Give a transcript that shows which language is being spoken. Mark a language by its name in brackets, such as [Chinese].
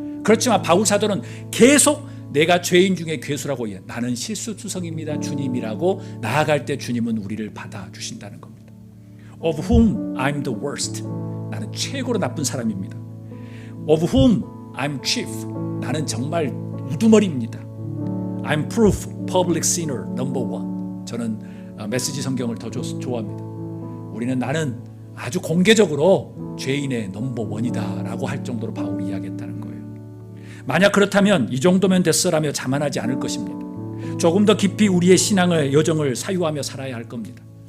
[Korean] 그렇지만 바울 사도는 계속 내가 죄인 중에 괴수라고 나는 실수투성입니다 주님이라고 나아갈 때 주님은 우리를 받아주신다는 겁니다. [English] Of whom I'm the worst. [Korean] 나는 최고로 나쁜 사람입니다. [English] Of whom I'm chief. [Korean] 나는 정말 우두머리입니다. [English] I'm proof public sinner number one. [Korean] 저는 메시지 성경을 더 좋아합니다. 나는 아주 공개적으로 죄인의 넘버 원이다라고 할 정도로 바울이 이야기했다는 거예요. 만약 그렇다면 이 정도면 됐어라며 자만하지 않을 것입니다. 조금 더 깊이 우리의 신앙의 여정을 사유하며 살아야 할 겁니다.